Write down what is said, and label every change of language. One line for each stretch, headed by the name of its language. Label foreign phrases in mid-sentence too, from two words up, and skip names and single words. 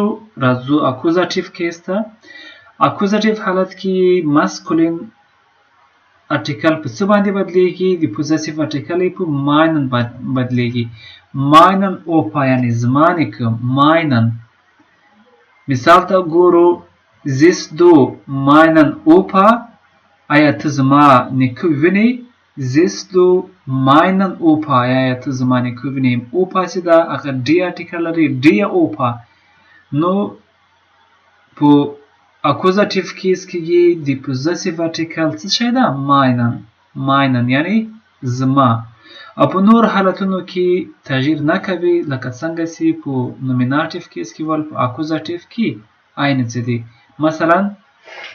Pashto: راځو اکوزاټیب کیس ته. اکوزاټیب حالت کې ماسکولین ارټیکل په څه باندې بدلیږي؟ د Possessive ارټیکل په ماینن بدلیږي.
German: meinen Opa
Pashto: یعنی زما نیکه. ماینن. مثال ته ګورو
German: siehst du meinen Opa.
Pashto: آیا ته زما نیکه وینې؟
German: siehst du meinen Opa
Pashto: آیا ته زما نیکه وینې؟ اوپا چې ده هغه ډي ارټیکل لري. ډي یا اوپا. نو په اکوزاټیب کیس کې د Possessive ارټیکل څه شی ده؟ ماینن یعنی زما. او په نور حالتونو کې تغییر نه کوي لکه څنګه چې په نومیناټیب کیس کې ول په اکوزاټیب کې عین څه دي.